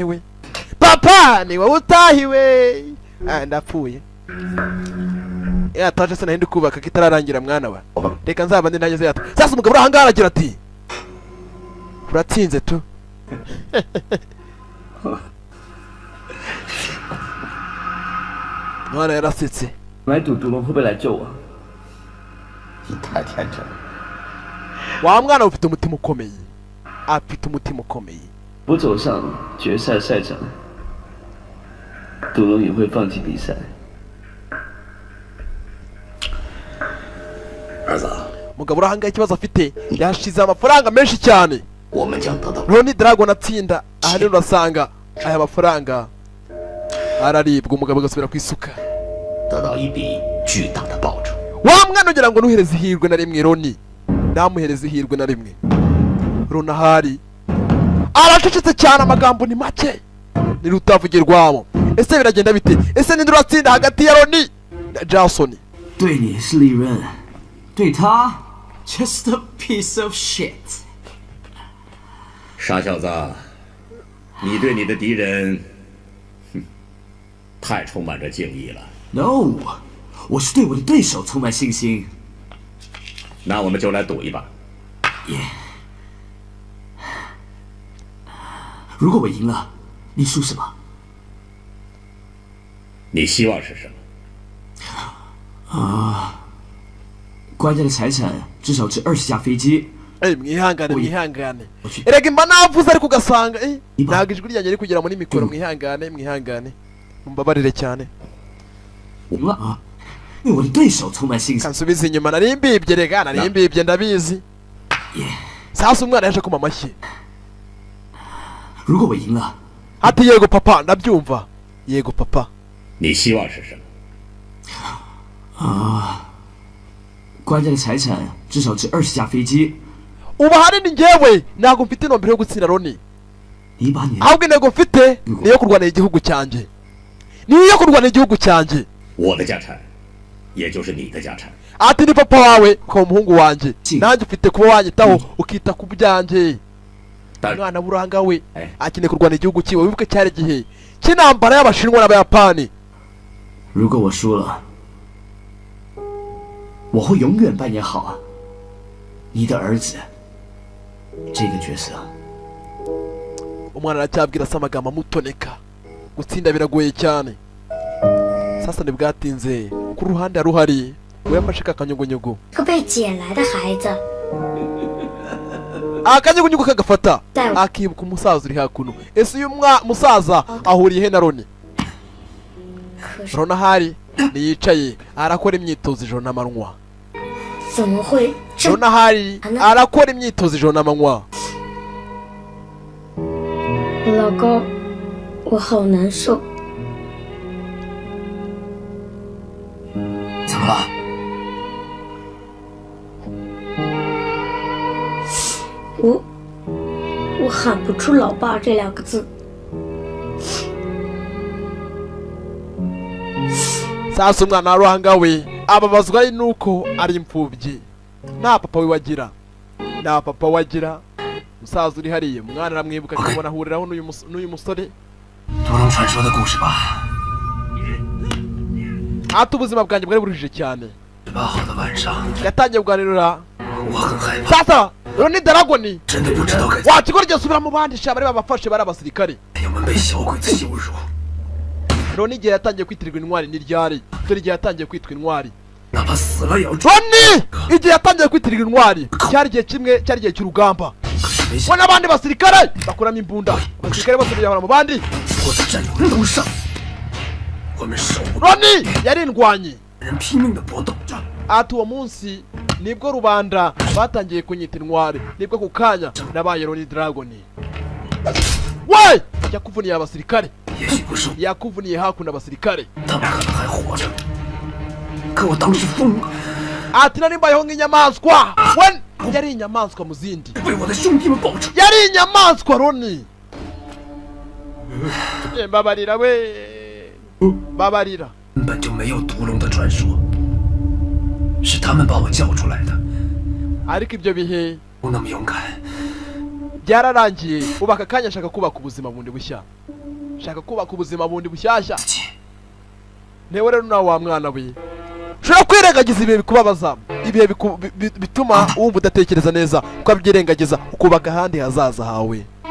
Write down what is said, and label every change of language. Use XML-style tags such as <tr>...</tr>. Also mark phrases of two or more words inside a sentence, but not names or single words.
<rw>utahiwe ndapfuye yataje se nahindi kubaka kitararangira mwana wa reka nzaba ndi nageze yata sasa umugabo urahangara agira ati uratsinze tu mwana yarasetse</rw> <zh>来赌赌龙会不会来救我？你太天真了。</zh> <rw>wa mwana ufite umutima ukomeye</rw> <zh>不走上决赛赛场，赌龙也会放弃比赛。儿子，</zh> <rw>umugabo urahangara ikibazo afite yashize amafaranga menshi cyane</rw> <zh>我们将得到</zh> <rw>Ronnie Dragon atsinda aha rero urasanga aya mafaranga araribwa umugabo agasubira ku isuka</rw> <zh>得到一笔巨大的报酬。</zh> <rw>wa mwana ugira ngo ntuhereze ihirwe na rimwe Ronnie ndamuhereza ihirwe na rimwe runahari aracecetse cyane amagambo ni make ni rutavugirwamo ese biragenda bite ese ninde uratsinda hagati ya Ronnie na Jason</rw> <zh>对你是利润，对他</zh> <en>just a piece of shit。</en> <zh>傻小子，你对你的敌人，太充满着敬意了。 No， 我是对我的对手充满信心。那我们就来赌一把。如果我赢了，你输什么？你希望是什么？官家的财产至少值20架飞机。</zh> <rw>mwihangane mwihangane erega imba navuze ariko ugasanga ntabwo ijwi ryanjye riri kugera muri mikoro mwihangane mumbabarire cyane kansubiza inyuma nari mbibye rega nari mbibye ndabizi sasa umwana yaje kuma amashyi ati yego papa ndabyumva yego papa</rw> <zh>你希望是什么？官家的财产至少值20架飞机。</zh> <rw>ubu ahanini njyewe ntabwo mfite intumbero yo gutsinda Loni ahubwo intego mfite niyo kurwanira igihugu cyanjye niyo kurwanira igihugu cyanjye</rw> <zh>我的家产也就是你的家产</zh> <rw>ati ni papa wawe ukaba umuhungu wanjye nanjye ufite kuba wanyitaho ukita ku byanjye umwana w'uranga we akeneye kurwanira igihugu cyiwe wibuke cyari igihe cy'intambara y'abashinwa n'abayapani</rw> <zh>如果我输了，我会永远扮演好你的儿子这个角色。</zh> <rw>umwana aracyabwira se amagambo amutoneka gutsinda biragoye cyane sasa ntibwatinze ku ruhande haruhari we yafashe kakanyugunyugu</rw> <zh>个被捡来的孩子</zh> <rw>akanyugunyugu kagafata akibuka umusaza uri hakuno ese uyu musaza ahuriye he na Loni Loni ahari niyicaye arakora imyitozo ijoro n'amanywa Loni ahari arakora imyitozo ijoro n'amanywa</rw> <zh>老公，我好难受。怎么了？我喊不出“老爸”这2个字。</zh> <rw>sasa umwana wa ruhanga we ababazwa nuko ari imfubyi nta papa we wagira nta papa wagira musaza uri hariya umwana aramwibuka akabona ahuriraho n'uyu musore</rw> <zh>独龙传说的故事吧</zh> <rw>ati ubuzima bwanjye bwari buruhije cyane</rw> <zh>18 号的晚上</zh> <rw>yatangiye kuganirira</rw> <zh>我很害怕</zh> <rw>sasa Loni Dragoni</rw> <zh>真的不知道该</zh> <rw>wakigora igihe usubira mu bandi sha bari babafashe bari abasirikare</rw> <zh>我们被小鬼子羞辱</zh> <rw>Loni igihe yatangiye kwitirirwa intwari ni ryari dore igihe yatangiye kwitwa intwari</rw> <zh>哪怕死了也要</zh> <rw>Loni igihe yatangiye kwitirirwa intwari cyari igihe kimwe cyari igihe cy'urugamba we n'abandi basirikare bakuramo imbunda abasirikare bose biyahura mu bandi</rw> <zh>我的战友人头上 我们手</zh> <rw>Loni yari indwanyi</rw> <zh>人拼命的搏斗着</zh> <rw>ati uwo munsi nibwo rubanda batangiye kunyita intwari nibwo ku kanya nabaye Loni Dragoni we yakuvuniye abasirikare yakuvuniye hakuno abasirikare</rw> <zh>他们可能还活着可我当时疯了</zh> <rw>ati nari mbayeho nk'inyamaswa we yari inyamaswa mu zindi</rw> <zh>为我的兄弟们报仇</zh> <rw>yari inyamaswa Loni mbabarira we babarira</rw> <zh>根本就没有独龙的传说是他们把我叫出来的</zh> <rw>ariko ibyo bihe</rw> <zh>我那么勇敢</zh> <rw>byararangiye ubu aka kanya ashaka kubaka ubuzima bundi bushya shaka kubaka ubuzima bundi bushyashya newe rero nawe wa mwana we ushobora kwirengagiza ibihe bikubabaza ibihe bituma wumva udatekereza neza ukabyirengagiza ukubaka ahandi hazaza hawe</rw>